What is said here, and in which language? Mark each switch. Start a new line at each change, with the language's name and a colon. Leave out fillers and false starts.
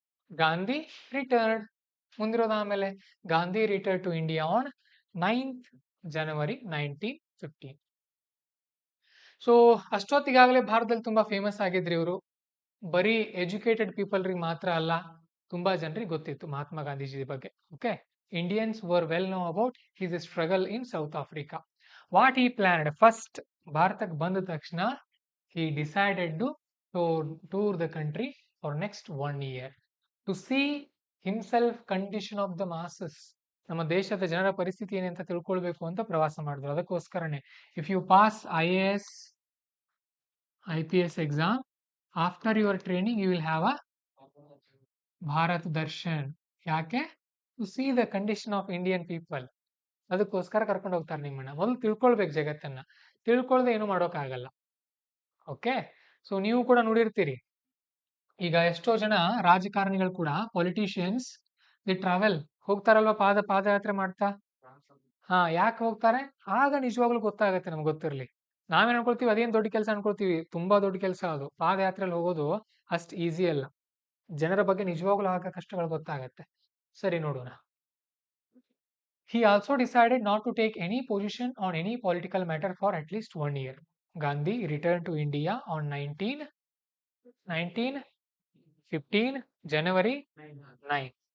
English: Gandhi return
Kannada: ಮುಂದಿರೋದು ಆಮೇಲೆ.
English: Gandhi return to India on 9th January 1915.
Kannada: So ಅಷ್ಟೊತ್ತಿಗಾಗಲೇ ಭಾರತದಲ್ಲಿ ತುಂಬಾ ಫೇಮಸ್ ಆಗಿದ್ರಿ ಇವರು. ಬರೀ ಎಜುಕೇಟೆಡ್ ಪೀಪಲ್ರಿಗೆ ಮಾತ್ರ ಅಲ್ಲ, ತುಂಬಾ ಜನರಿಗೆ ಗೊತ್ತಿತ್ತು ಮಹಾತ್ಮ ಗಾಂಧೀಜಿ ಬಗ್ಗೆ.
English: Okay, Indians were well know about his struggle in South Africa. What he planned?
Kannada: First ಭಾರತಕ್ಕೆ ಬಂದ ತಕ್ಷಣ
English: he decided to tour the country for next 1 year to see himself condition of the masses.
Kannada: ನಮ್ಮ ದೇಶದ ಜನರ ಪರಿಸ್ಥಿತಿ ಏನೇ ಅಂತ ತಿಳ್ಕೊಳ್ಬೇಕು ಅಂತ ಪ್ರವಾಸ ಮಾಡಿದ್ರು.
English: ಅದಕ್ಕೋಸ್ಕರನೇ if you pass IAS IPS exam, after your training you will have a Bharat Darshan. ಯಾಕೆ? To see the condition of Indian people.
Kannada: ಅದಕ್ಕೋಸ್ಕರ ಕರ್ಕೊಂಡು ಹೋಗ್ತಾರೆ ನಿಮ್ಮನ್ನ. ಮೊದಲು ತಿಳ್ಕೊಳ್ಬೇಕು ಜಗತ್ತನ್ನ, ತಿಳ್ಕೊಳ್ದೆ ಏನು ಮಾಡೋಕ್ಕಾಗಲ್ಲ. ಓಕೆ, ಸೊ ನೀವು ಕೂಡ ನೋಡಿರ್ತೀರಿ, ಈಗ ಎಷ್ಟೋ ಜನ ರಾಜಕಾರಣಿಗಳು ಕೂಡ, ಪೊಲಿಟಿಷಿಯನ್ಸ್, ದಿ ಟ್ರಾವೆಲ್ ಹೋಗ್ತಾರಲ್ವಾ, ಪಾದಯಾತ್ರೆ ಮಾಡ್ತಾ. ಯಾಕೆ ಹೋಗ್ತಾರೆ? ಆಗ ನಿಜವಾಗ್ಲೂ ಗೊತ್ತಾಗತ್ತೆ, ನಮ್ಗೆ ಗೊತ್ತಿರ್ಲಿ. ನಾವೇನ್ ಅನ್ಕೊಳ್ತೀವಿ ಅದೇನ್ ದೊಡ್ಡ ಕೆಲಸ ಅನ್ಕೊಳ್ತೀವಿ, ತುಂಬಾ ದೊಡ್ಡ ಕೆಲಸ ಅದು. ಪಾದಯಾತ್ರೆಯಲ್ಲಿ ಹೋಗೋದು ಅಷ್ಟು ಈಸಿ ಅಲ್ಲ. ಜನರ ಬಗ್ಗೆ ನಿಜವಾಗ್ಲೂ ಆಗ ಕಷ್ಟಗಳು ಗೊತ್ತಾಗತ್ತೆ. ಸರಿ, ನೋಡೋಣ.
English: He also decided not to take any position on any political matter for at least 1 year. Gandhi returned to India on 1915 January 9.